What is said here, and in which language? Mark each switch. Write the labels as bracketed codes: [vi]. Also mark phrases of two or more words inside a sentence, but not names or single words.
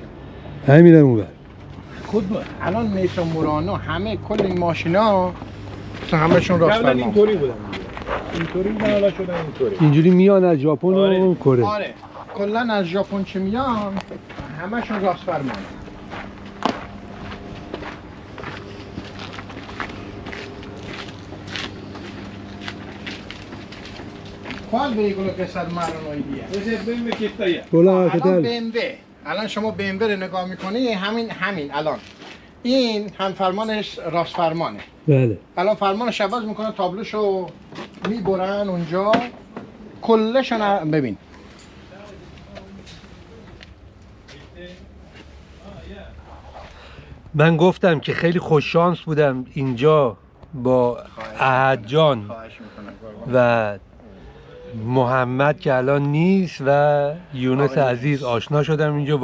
[fa] همینم اون ور. خود الان میسا مورانا همه کل این ماشینا همشون راست فرمان. اینطوری بودن. اینطوری حالا شدن اینطوری. اینجوری میان از ژاپن و کره. آره. کلا از ژاپن چه میان همشون راست فرمان. [es] ¿Cuál vehículo que se armaron hoy día? Ese BMW que está allá. Hola, ¿qué tal? [fa] الان BMW. الان شما BMW رو نگاه میکنی همین الان این هم فرمانش راست فرمانه. بله. الان فرمانش عوض میکنه، تابلوشو میبرن اونجا کلشون. ببین من گفتم که خیلی خوششانس بودم اینجا با احد جان و محمد که الان نیست و یونس عزیز آشنا شدم اینجا.